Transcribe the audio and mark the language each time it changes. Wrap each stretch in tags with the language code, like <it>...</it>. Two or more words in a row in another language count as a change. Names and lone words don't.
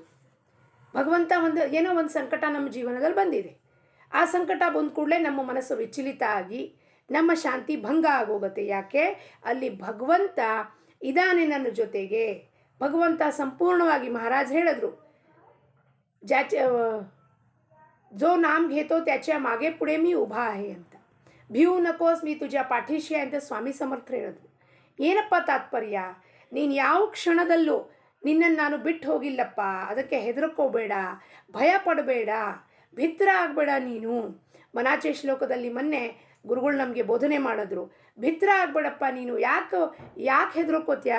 <kn>ಭಗವಂತ ಏನೋ ಒಂದು ಸಂಕಟ ನಮ್ಮ ಜೀವನದಲ್ಲಿ ಬಂದಿದೆ. ಆ ಸಂಕಟ ಬಂದ ಕೂಡಲೇ ನಮ್ಮ ಮನಸ್ಸು ವಿಚಲಿತ ಆಗಿ ನಮ್ಮ ಶಾಂತಿ ಭಂಗ ಆಗೋಗುತ್ತೆ. ಯಾಕೆ? ಅಲ್ಲಿ ಭಗವಂತ ಇದ್ದಾನೆ ನನ್ನ ಜೊತೆಗೆ. ಭಗವಂತ ಸಂಪೂರ್ಣವಾಗಿ, ಮಹಾರಾಜ್ ಹೇಳಿದ್ರು,</kn> <mr>जो नाम घेतो त्याच्या मागे पुढे मी उभा आहे ಅಂತ. भिऊ नकोस, मी तुझ्या पाठीशी आहे</mr> <kn>ಅಂತ ಸ್ವಾಮಿ ಸಮರ್ಥ ಹೇಳಿದ್ರು. ಏನಪ್ಪ ತಾತ್ಪರ್ಯ? ನೀನು ಯಾವ ಕ್ಷಣದಲ್ಲೂ ನಿನ್ನನ್ನು ನಾನು ಬಿಟ್ಟು ಹೋಗಿಲ್ಲಪ್ಪ, ಅದಕ್ಕೆ ಹೆದರ್ಕೋಬೇಡ, ಭಯ ಪಡಬೇಡ, ಭಿತ್ರ ಆಗಬೇಡ ನೀನು. ಮನಾಚೆ ಶ್ಲೋಕದಲ್ಲಿ ಮೊನ್ನೆ ಗುರುಗಳು ನಮಗೆ ಬೋಧನೆ ಮಾಡಿದ್ರು, ಭಿತ್ರ ಆಗಬೇಡಪ್ಪ ನೀನು, ಯಾಕೆ ಹೆದರ್ಕೋತ್ಯಾ?</kn>